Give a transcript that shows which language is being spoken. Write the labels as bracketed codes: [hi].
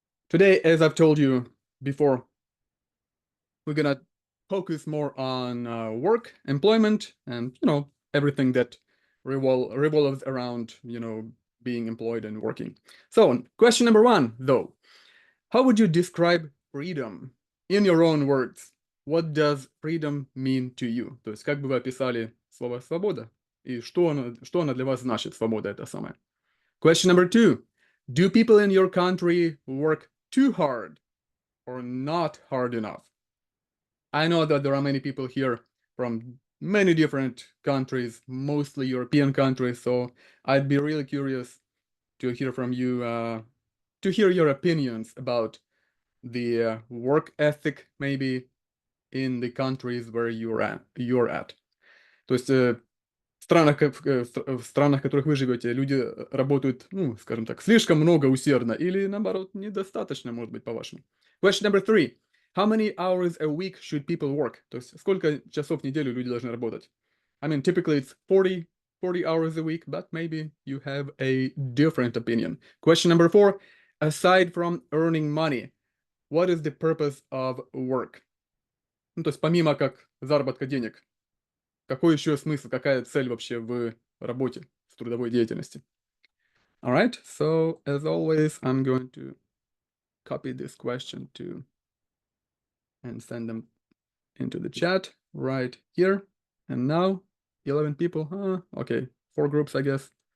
[en] Today, as I've told you before, we're gonna focus more on work, employment, and everything that revolves around being employed and working. So, question number one, though, how would you describe freedom in your own words? What does freedom mean to you? [ru] То есть, как бы вы описали слово свобода и что она для вас значит, свобода это самое? [en] Question number two, do people in your country work too hard or not hard enough? I know that there are many people here from many different countries, mostly European countries, so I'd be really curious to hear from you, to hear your opinions about the work ethic, maybe in the countries where you're at. [ru] То есть в странах, в странах, в которых вы живете, люди работают, скажем так, слишком много усердно или, наоборот, недостаточно, может быть, по-вашему. [en] Question number three. How many hours a week should people work? [ru] То есть сколько часов в неделю люди должны работать? [en] I mean, typically it's 40 hours a week, but maybe you have a different opinion. Question number four. Aside from earning money, what is the purpose of work? [ru] То есть помимо как заработка денег, какой еще смысл, какая цель вообще в работе, в трудовой деятельности? [en] All right, so as always, I'm going to copy this question and send them into the chat right here. And now, 11 people, okay, 4 groups, I guess.